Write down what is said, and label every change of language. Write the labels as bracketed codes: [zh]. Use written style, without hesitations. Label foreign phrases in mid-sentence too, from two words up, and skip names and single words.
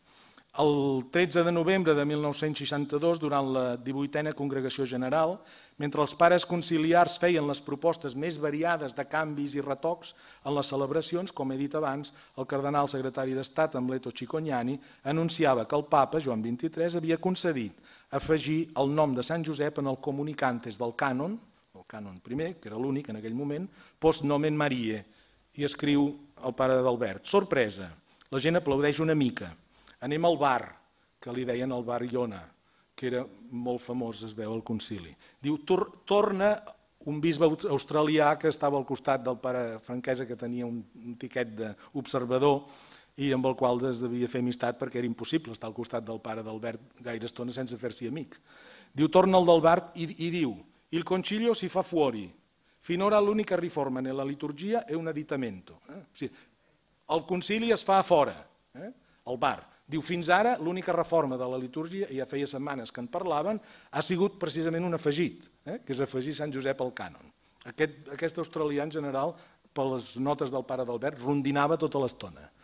[ca] El 13 de novembre de 1962, durant la 18a Congregació General, mentre els pares conciliars feien les propostes més variades de canvis i retocs en les celebracions, com he dit abans, el cardenal secretari d'Estat, Amleto Cicognani, anunciava que el papa, Joan XXIII, havia concedit afegir el nom de Sant Josep en el comunicantes del cànon, el cànon primer, que era l'únic en aquell moment, [la] post nomen Mariae, [ca] i escriu el pare d'Albert. Sorpresa, la gent aplaudeix una mica. Anem al bar, que li deien el bar Iona, que era molt famós, es veu al concili. Diu, torna un bisbe australià que estava al costat del pare Franquesa, que tenia un tiquet d'observador i amb el qual es devia fer amistat perquè era impossible estar al costat del pare d'Albert gaire estona sense fer-s'hi amic. Diu, torna el d'Albert i diu, [it] il concilio si fa fuori, finora l'unica riforma nella liturgia è un additamento. [ca] El concili es fa a fora, al bar. Diu, fins ara l'única reforma de la litúrgia, i ja feia setmanes que en parlaven, ha sigut precisament un afegit, que és afegir Sant Josep al cànon. Aquest australià en general, per les notes del pare d'Albert, rondinava tota l'estona.